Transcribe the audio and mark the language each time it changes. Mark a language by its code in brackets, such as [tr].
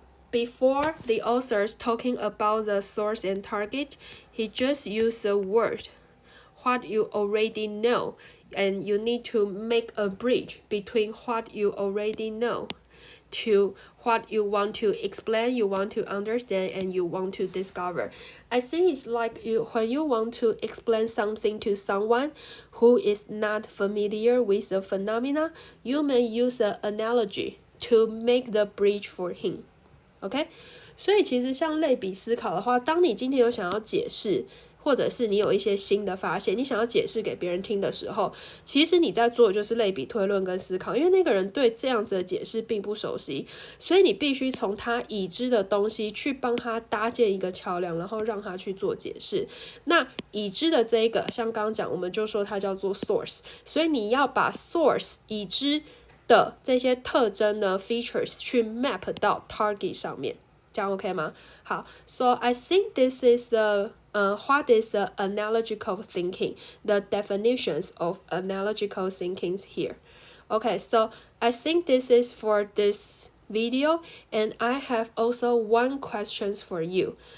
[en] Before the author's talking about the source and target, he just used the word, what you already know, and you need to make a bridge between what you already know to what you want to explain, you want to understand, and you want to discover. I think it's like when you want to explain something to someone who is not familiar with the phenomena, you may use an analogy to make the bridge for him. [zh] OK， 所以其实像类比思考的话，当你今天有想要解释，或者是你有一些新的发现，你想要解释给别人听的时候，其实你在做的就是类比推论跟思考，因为那个人对这样子的解释并不熟悉，所以你必须从他已知的东西去帮他搭建一个桥梁，然后让他去做解释。那已知的这一个，像刚刚讲，我们就说它叫做 source， 所以你要把 source 已知的这些特征呢 features 去 map 到 target 上面，这样 OK 吗？ [en] 好 ，So I think this is the what is the analogical thinking? The definitions of analogical thinking here. Okay, so I think this is for this video, and I have also one questions for you.